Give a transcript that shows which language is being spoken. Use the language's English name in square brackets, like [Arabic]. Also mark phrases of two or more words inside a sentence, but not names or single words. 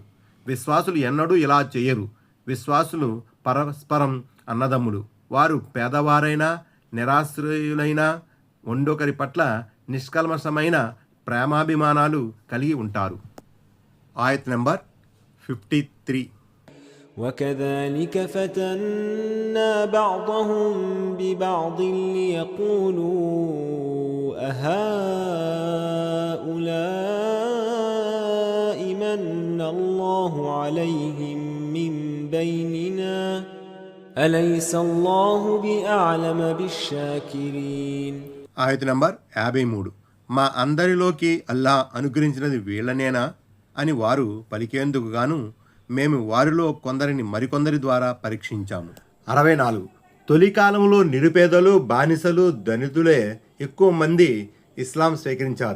[Telugu] విశ్వాసులు ఎన్నడూ ఇలా చేయరు. విశ్వాసులు పరస్పరం అన్నదమ్ములు. వారు పేదవారైనా నిరాశ్రయులైనా ఒండొకరి పట్ల నిష్కల్మషమైన ప్రేమాభిమానాలు కలిగి ఉంటారు. ఆయత్ నెంబర్ 53. [Arabic] وكذلك فتنا بعضهم ببعض ليقولوا أهؤلاء من الله عليهم من بيننا أليس الله بأعلم بالشاكرين. [Telugu] ఆయత నంబర్ 53. మా అందరిలోకి అల్లా అనుగ్రహించినది వీళ్ళనేనా అని వారు పలికేందుకు గాను మేము వారిలో కొందరిని మరికొందరి ద్వారా పరీక్షించాము. 64. తొలి కాలంలో నిరుపేదలు, బానిసలు, దళితులే ఎక్కువ మంది ఇస్లాం స్వీకరించారు.